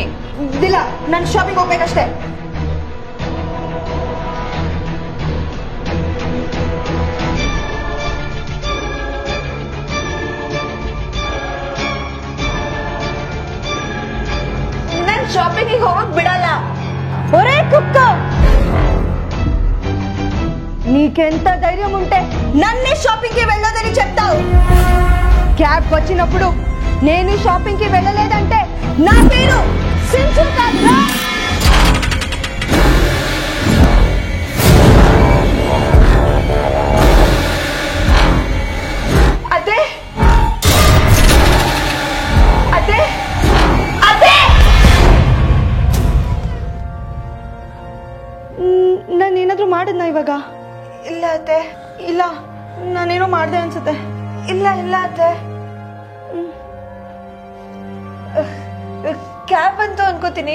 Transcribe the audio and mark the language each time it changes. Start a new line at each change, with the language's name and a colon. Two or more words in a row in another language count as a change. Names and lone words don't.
Kannada: ಇಲ್ಲ, ನಾನು ಶಾಪಿಂಗ್ ಹೋಗ್ಬೇಕಷ್ಟೇ. ನಾನು ಶಾಪಿಂಗಿಗೆ ಹೋಗಕ್ బిడಲ್ಲ.
Telugu: ఒరే కుక్క, నీకెంత ధైర్యం ఉంటే నన్నే షాపింగ్ కి వెళ్ళొదని చెప్తావు? క్యాబ్ వచ్చినప్పుడు నేను షాపింగ్ కి వెళ్ళలేదంటే నా పేరు సించు కాదురా. అదే అదే అదే
Kannada: ನಾನೇನಾದ್ರೂ ಮಾಡಿದ್ನ ಇವಾಗ? ಇಲ್ಲ ಅತ್ತೆ, ಇಲ್ಲ. ನಾನೇನೋ ಮಾಡ್ದೆ ಅನ್ಸುತ್ತೆ. ಇಲ್ಲ ಇಲ್ಲ ಅತ್ತೆ. ಕ್ಯಾಬ್ ಅಂತ ಅನ್ಕೋತೀನಿ.